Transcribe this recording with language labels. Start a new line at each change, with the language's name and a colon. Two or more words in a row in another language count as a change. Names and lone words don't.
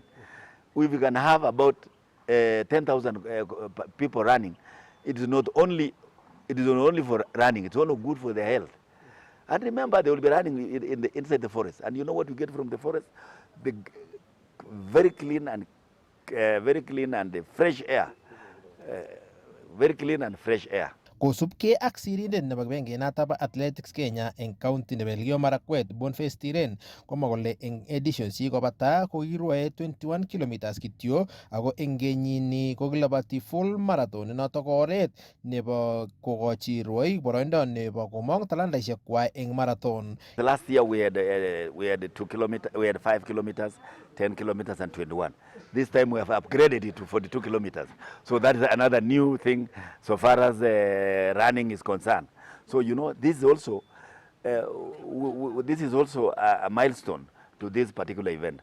English: If we can have about 10,000 people running, it is not only for running, it's also good for their health. And remember, they will be running inside the forest. And you know what you get from the forest? The very clean and fresh air. Very clean and fresh air.
Kalenjin: Kosubkei ak sirindet nebo kibengeinata bo Athletics Kenya eng county nebo Elgeyo Marakwet, Boniface Tiren, komwa kole eng editions kobata kokirwae 21 kilometers kityo ako eng kenyini kokilabati
English: full marathon
Kalenjin: notok oret nebo kokochi rwoik boroindo nebo komong talantaisiek kwai eng marathon.
English: The last year we had 2 kilometers, we had 5 kilometers, 10 kilometers and 21. This time we have upgraded it to 42 kilometers. So that is another new thing so far as running is concerned. So you know, this is also a milestone to this particular event.